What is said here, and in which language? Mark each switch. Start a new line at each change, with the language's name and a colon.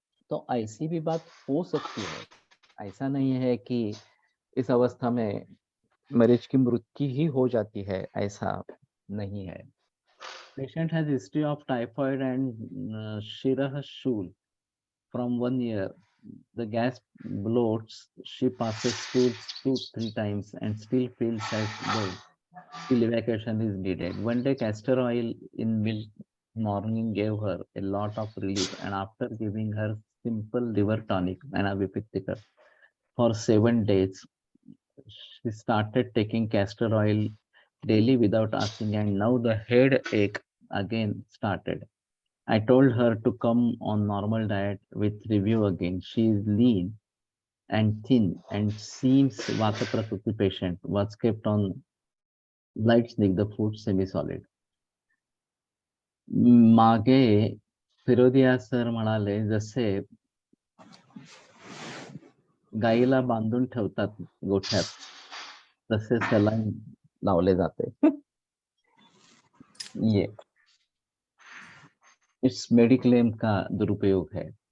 Hindi: तो ऐसी भी बात हो सकती है, ऐसा नहीं है कि इस अवस्था में मरीज की मृत्यु ही हो जाती है, ऐसा नहीं है।
English: Patient has history of typhoid and शिरह शूल from 1 year. The gas bloats. She passes stools 2-3 times and still feels as though still evacuation is needed. One day, castor oil in milk morning gave her a lot of relief, and after giving her simple liver tonic and abipictica for 7 days, she started taking castor oil daily without asking, and now the headache again started. I told her to come on normal diet with review again. She is lean and thin and seems Vata Prakriti patient, was kept on light snigdha food semi-solid.
Marathi: मागे Firodia sir म्हणाले, जसे गाईला बांधून ठेवतात गोठ्यात तसे saline लावले जाते।
Hindi: ये इस मेडिक्लेम का दुरुपयोग है।